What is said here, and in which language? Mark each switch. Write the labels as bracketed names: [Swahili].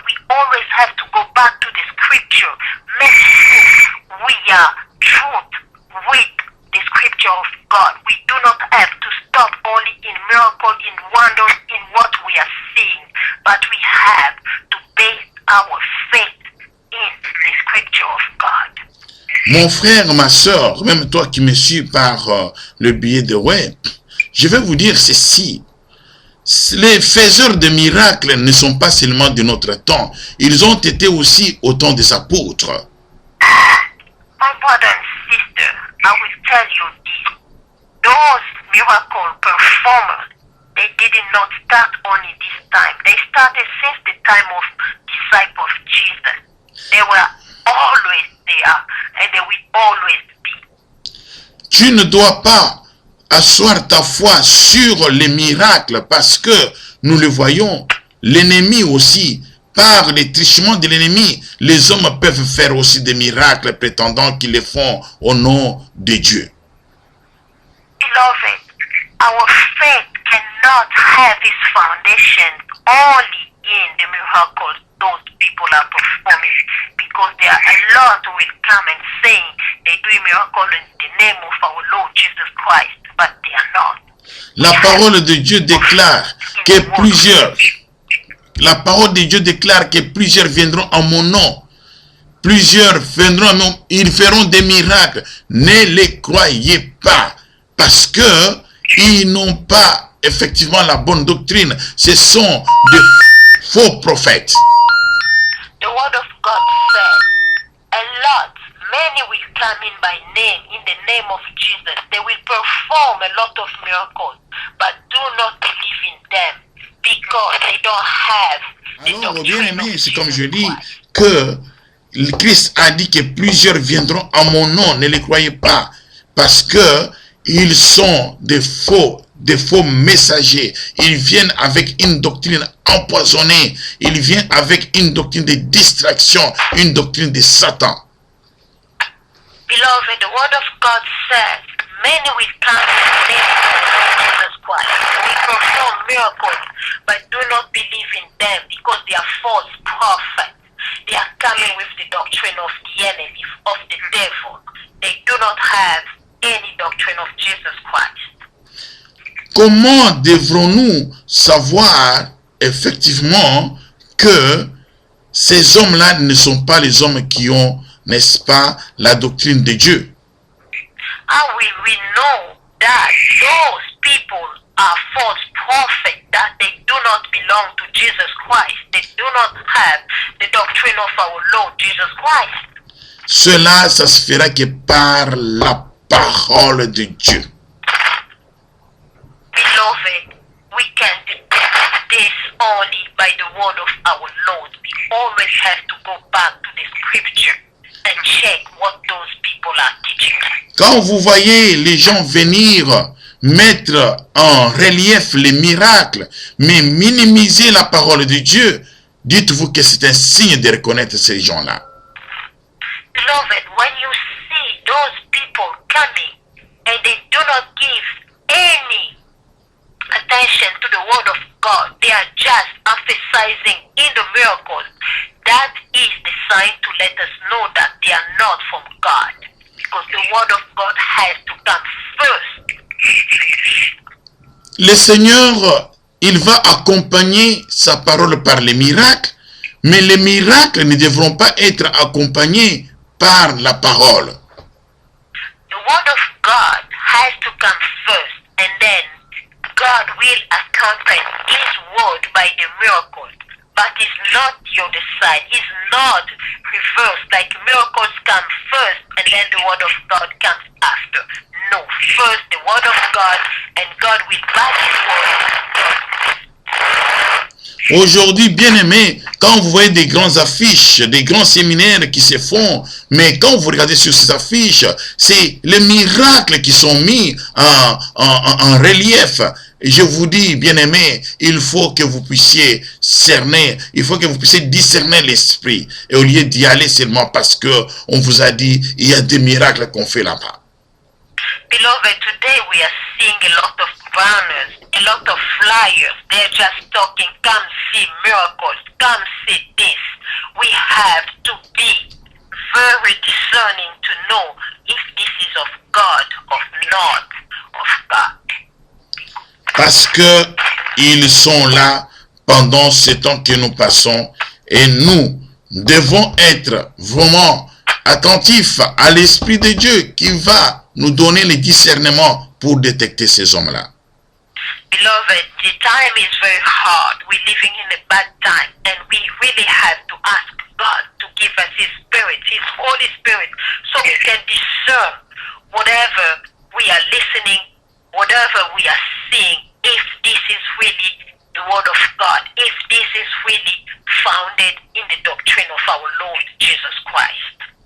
[English] We always have to go back to the scripture, make sure we are truth with the scripture of God. We do not have to stop only in miracle, in wonders, in what we are seeing, but we have to base our faith in the scripture of God. [French] Mon frère, ma soeur, même toi qui me suis par le billet de web, je vais vous dire ceci. Les faiseurs de miracles ne sont pas seulement de notre temps. Ils ont été aussi au temps des apôtres. [English] My brother and sister, I will tell you this. Those miracle performers, they did not start only this time. They started since the time of disciples of Jesus. They were always there and they will always be. [French] Tu ne dois pas asseoir ta foi sur les miracles parce que nous le voyons, l'ennemi aussi, par les trichements de l'ennemi, les hommes peuvent faire aussi des miracles prétendant qu'ils les font au nom de Dieu. [English] Beloved, our faith cannot have its foundation only in the miracles those people are performing, because there are a lot who will come and say they do a miracle in the name of our Lord Jesus Christ, but they are not. [French] La parole de Dieu déclare que plusieurs viendront en mon nom. Plusieurs viendront en mon nom, ils feront des miracles. Ne les croyez pas, parce que ils n'ont pas effectivement la bonne doctrine. Ce sont de faux prophètes. [English] The word of God said, a lot, many will come in by name, in the name of Jesus. They will perform a lot of miracles, but do not believe in them, because they don't have the [French] Alors, bien [English] doctrine [French] aimé, [English] of [French] c'est comme je [English] Jesus [French] dis [English] Christ. [French] que le Christ a dit que plusieurs viendront en mon nom. Ne les croyez pas, parce que ils sont des faux messagers. Ils viennent avec une doctrine empoisonnée. Ils viennent avec une doctrine de distraction, une doctrine de Satan. [English] Beloved, the word of God says, many will come in the name of Jesus Christ. They will perform miracles, but do not believe in them, because they are false prophets. They are coming with the doctrine of the enemy, of the devil. They do not have any doctrine of Jesus Christ. [French] Comment devrons-nous savoir effectivement que ces hommes-là ne sont pas les hommes qui ont, n'est-ce pas, la doctrine de Dieu? [English] How will we know that those people are false prophets, that they do not belong to Jesus Christ? They do not have the doctrine of our Lord Jesus Christ. [French] Cela, ça se fera que par la parole de Dieu. [English] Beloved, we can detect this only by the word of our Lord. We always have to go back to the scripture and check what those people are teaching. [French] Quand vous voyez les gens venir mettre en relief les miracles, mais minimiser la parole de Dieu, dites-vous que c'est un signe de reconnaître ces gens-là. [English] Beloved, when you see those people coming and they do not give any attention to the word of God, they are just emphasizing in the miracles, that is the sign to let us know that they are not from God, because the word of God has to come first. [French] Le Seigneur, il va accompagner sa parole par les miracles, mais les miracles ne devront pas être accompagnés par la parole. [English] The word of God has to come first, and then God will accompany His word by the miracle. But it's not the other side. It's not reversed, like miracles come first and then the word of God comes after. No, first the word of God, and God will back His word. [French] Aujourd'hui, bien aimé, quand vous voyez des grandes affiches, des grands séminaires qui se font, mais quand vous regardez sur ces affiches, c'est les miracles qui sont mis en relief. Et je vous dis, bien aimé, il faut que vous puissiez cerner, il faut que vous puissiez discerner l'esprit. Et au lieu d'y aller seulement parce que on vous a dit, il y a des miracles qu'on fait là-bas. [English] Beloved, today we are seeing a lot of banners, a lot of flyers. They're just talking, come see miracles, come see this. We have to be very discerning to know if this is of God or not of God. [French] Parce que ils sont là pendant ce temps que nous passons et nous devons être vraiment attentifs à l'Esprit de Dieu qui va nous donner le discernement pour détecter ces hommes-là. [English] Beloved, the time is very hard. We're living in a bad time, and we really have to ask God to give us His Spirit, His Holy Spirit, so we can discern whatever we are listening, whatever we are seeing, if this is really the Word of God, if this is really founded in the doctrine of our Lord Jesus Christ.